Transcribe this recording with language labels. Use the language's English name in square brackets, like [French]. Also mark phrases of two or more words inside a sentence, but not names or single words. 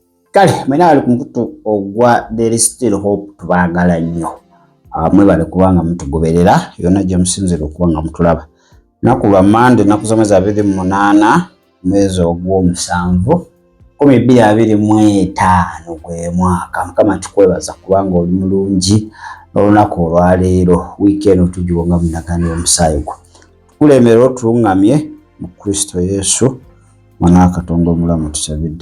[Ganda] kale mwena ali ku mukutu ogwa There is Still Hope tubaagala nnyo mwebale kubanga mutugoberera yonna gye musinzira okuba nga mutulaba naku lwa Mande nakusomeza 28 mwezi ogw'omusanvu 2025 gwe mwaka. Mukama tukwebaza kubanga oli mulungi olunaku olwaleero weekend tugiwonga munagani omusaayi gwo tukulemera otulungamye mu Kristo Yesu mwana Katonda omulamu tusabidde.